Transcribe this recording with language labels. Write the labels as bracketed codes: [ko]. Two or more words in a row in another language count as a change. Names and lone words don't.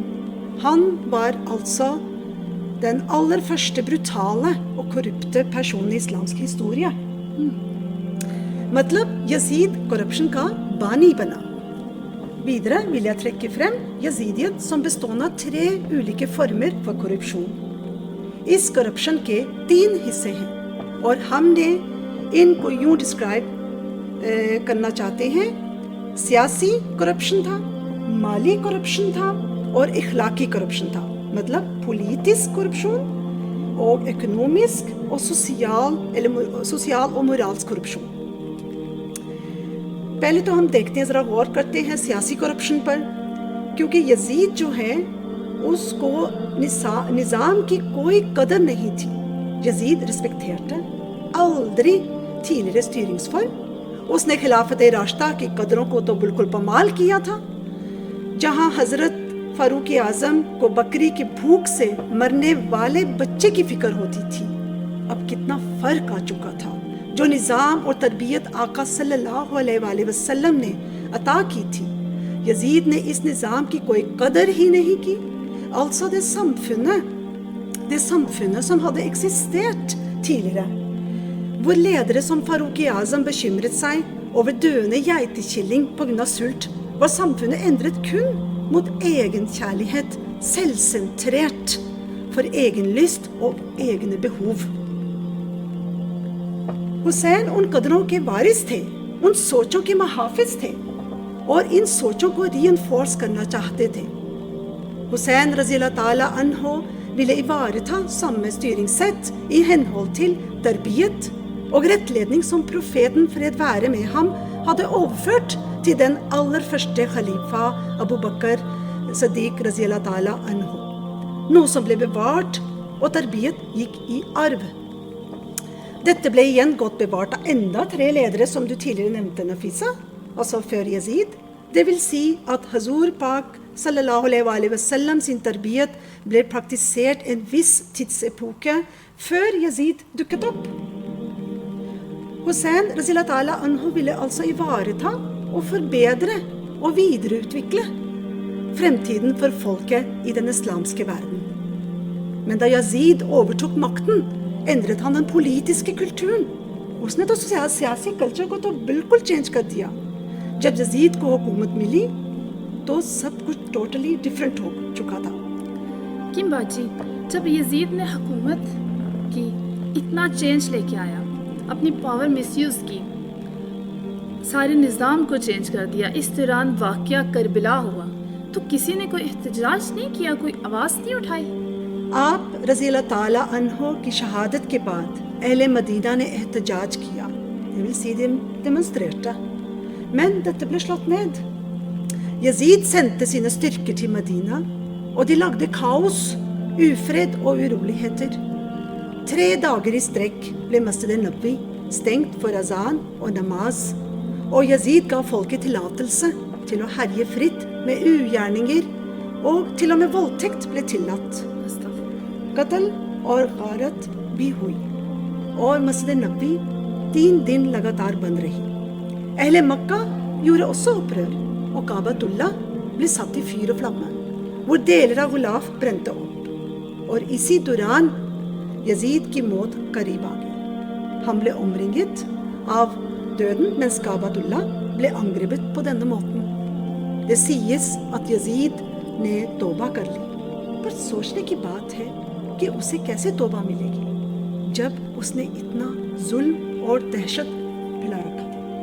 [no] Han var altså den aller første brutale og korrupte personen i islamsk historie. [ur] مطلب یزید کرپشن کا بانی بنا. [no] Videre vil jeg trekke frem یزیدیت som bestående av 3 ulike former for korrupsjon. [ur] اس کرپشن کے 3 حصے ہیں اور ہم نے ان کو یوں ڈسکرائب کرنا چاہتے ہیں. سیاسی کرپشن تھا, مالی کرپشن تھا اور اخلاقی کرپشن تھا. [no] مطلب politisk korrupsjon og økonomisk og sosial og moralsk korrupsjon. [ur] پہلے تو ہم دیکھتے ہیں، ذرا غور کرتے ہیں سیاسی کرپشن پر، کیونکہ یزید جو ہے اس کو نظام کی کوئی قدر نہیں تھی. [no] یزید respekterte aldri tidligere styringsform. [ur] اس نے خلافت راشدہ کی قدروں کو تو بالکل پامال کیا تھا. جہاں حضرت فاروق اعظم کو بکری کی بھوک سے مرنے والے بچے کی فکر ہوتی تھی، اب کتنا فرق آ چکا تھا. جو نظام اور تربیت آقا صلی اللہ علیہ وآلہ وسلم نے عطا کی تھی، یزید نے اس نظام کی کوئی قدر ہی نہیں کی. [no] Altså det samfunnet som hadde eksistert tidligere, hvor ledere som Farouk Azam bekymret seg over døende geitekilling på grunn av sult, var samfunnet endret kun mot egenkjærlighet, selvsentrert, for egenlyst og egne behov. [ur] حسین ان قدروں کے وارث تھے، ان سوچوں کے محافظ تھے، اور ان سوچوں کو ری انفورس کرنا چاہتے تھے. [no] Hussein [ar] رضی اللہ تعالی عنہ [no] ville ivareta samme styringssett i henhold til tarbiyet og rettledning som profeten fred være med ham hadde overført til den aller første khalifa Abu Bakr Siddiq [ar] رضی اللہ تعالی عنہ, [no] noe som ble bevart og tarbiyet gikk i arv. Dette ble igjen godt bevart av enda 3 ledere som du tidligere nevnte, Nafisa, altså før Yazid. Det vil si at [ur] حضور پاک [ar] صلى الله عليه وسلم [no] sin tarbiyet ble praktisert en viss tidsepoke før Yazid dukket opp. Hussein [ar] رضي الله تعالى عنه [no] ville altså ivareta og forbedre og videreutvikle fremtiden for folket i den islamske verden. Men da Yazid overtok makten, endret han den politiske kulturen. [ur] اس نے تو سیاسی کلچر کو تو بالکل چینج کر دیا. جب یزید کو حکومت ملی تو سب کچھ [en] totally different [ur] ہو چکا تھا. کم باجی، جب یزید نے حکومت کی، اتنا چینج لے کے آیا، اپنی [en] power misuse [ur] کی، سارے نظام کو چینج کر دیا. اس دوران واقعہ کربلا ہوا تو کسی نے کوئی احتجاج نہیں کیا، کوئی آواز نہیں اٹھائی. آپ [ar] رضي الله تعالى عنه [ur] کی شہادت کے بعد اہل Medina نے احتجاج کیا. [no] Det vil si de demonstrerte. Men dette ble slått ned. Yazid sendte sine styrker til Medina, og de lagde kaos, ufred og uroligheter. 3 dager i strekk ble Masjid al-Nabawi stengt for azan og namaz, og Yazid ga folket tillatelse til å herje fritt med ugjerninger, og til og med voldtekt ble tillatt. [ur] قتل اور غارت بھی ہوئی, اور مسجد نبوی 3 دن لگاتار بند رہی. اہل مکہ [no] gjorde også opprør, og Kabat Allah ble satt i fyr og flamme, hvor deler av Gulaf brente opp. [ur] Og iسی دوران Yazid کی موت قریب آ گئی. [no] Han ble omringet av døden, mens Kabat Allah ble angrepet på denne måten. Det sies at [ur] Yazid نے توبہ کر لی, پر سوچنے کی بات ہے کہ اسے کیسے توبہ ملے گی جب اس نے اتنا ظلم اور دہشت پھیلا رکھا تھا.